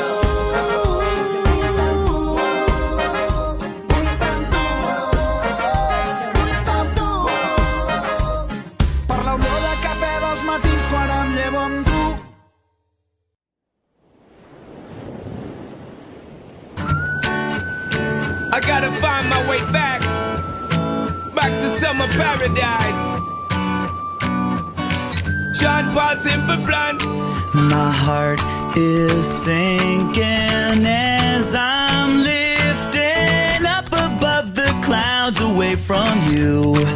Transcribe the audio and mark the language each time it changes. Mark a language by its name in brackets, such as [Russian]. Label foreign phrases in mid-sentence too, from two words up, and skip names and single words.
[Catalan] Vull estar amb tu. Vull estar amb tu. Per l'olor de cafè dels matins quan em llevo amb tu. [English] I gotta find my way back to summer paradise. John Paul Simple Plan. My heart is sinking as I'm lifting up above the clouds away from you.